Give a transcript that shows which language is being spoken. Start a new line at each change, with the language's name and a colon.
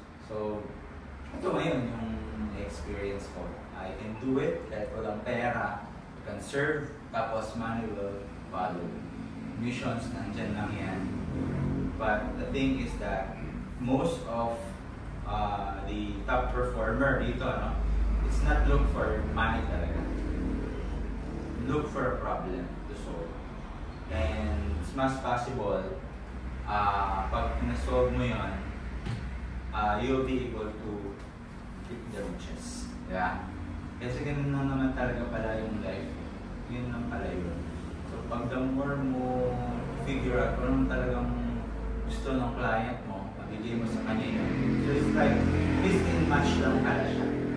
Filipino: So, ito ngayon yung experience ko.
English: I can do it
Filipino: kahit walang pera.
English: You can serve, tapos money will follow. Missions,
Filipino: nandyan lang yan.
English: But the thing is that most of the top performer dito, no, it's not look for money talaga. Look for a problem to solve. And it's mas possible,
Filipino: pag na-solve mo yun,
English: you'll be able to hit the riches.
Filipino: Yeah? Kasi ganun lang naman talaga pala yung life. Yun lang pala yun. So pag
English: the more
Filipino: mo figure out kung anong talagang gusto ng client mo, mabigay mo sa kanya yun.
English: So it's like, business and match
Filipino: lang pala siya.